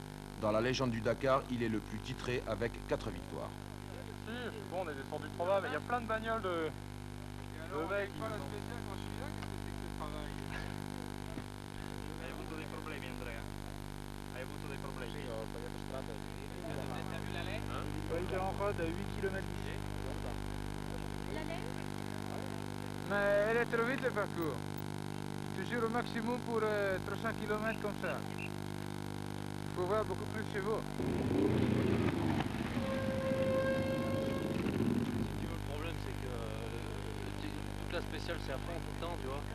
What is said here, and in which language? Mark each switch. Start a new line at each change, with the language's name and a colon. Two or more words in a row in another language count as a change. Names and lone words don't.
French: Dans la légende du Dakar, il est le plus titré avec 4 victoires. Si, je suis bon, on est descendu trop bas, mais il y a plein de bagnoles de mecs. Pas la spéciale quand je suis là, qu'est-ce que c'est que ce travail?
Italian: Hai avuto dei problemi, Andrea? Hai avuto dei problemi? Sì, ho sbagliato strada.
French: T'as vu la lettre? Ouais, il est en rade à 8 km d'ici. La laine? Mais elle est trop vite le parcours. Toujours au maximum pour 300 km comme ça. Il faut voir beaucoup plus de chevaux. Le problème c'est que toute la spéciale c'est à fond tout le temps, tu vois.